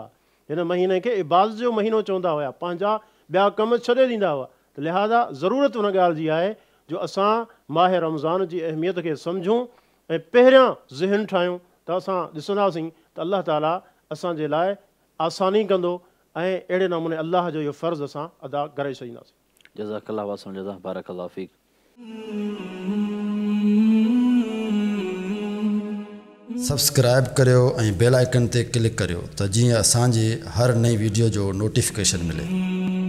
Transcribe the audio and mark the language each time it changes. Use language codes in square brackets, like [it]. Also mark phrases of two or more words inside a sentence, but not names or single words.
[sd] हिन महीने खे इबादत जो महीनो चवंदा हुआ, पंहिंजा ॿिया कम छॾे ॾींदा हुआ। त लिहाज़ा ज़रूरत उन ॻाल्हि जी आहे जो असां माह रमज़ान जी अहमियत खे सम्झूं ऐं पहिरियां ज़हन ठाहियूं त असां ॾिसंदासीं त अल्लाह ताला असांजे लाइ आसानी कंदो ऐं अहिड़े नमूने अलाह जो इहो फ़र्ज़ु असां अदा करे छॾींदासीं। [ar] جزاك الله واسم جزا بارك الله فيك. [sd] सब्सक्राइब करियो ऐं [en] bell icon [sd] ते क्लिक करियो त जीअं असांजी हर नई वीडियो जो नोटिफिकेशन मिले।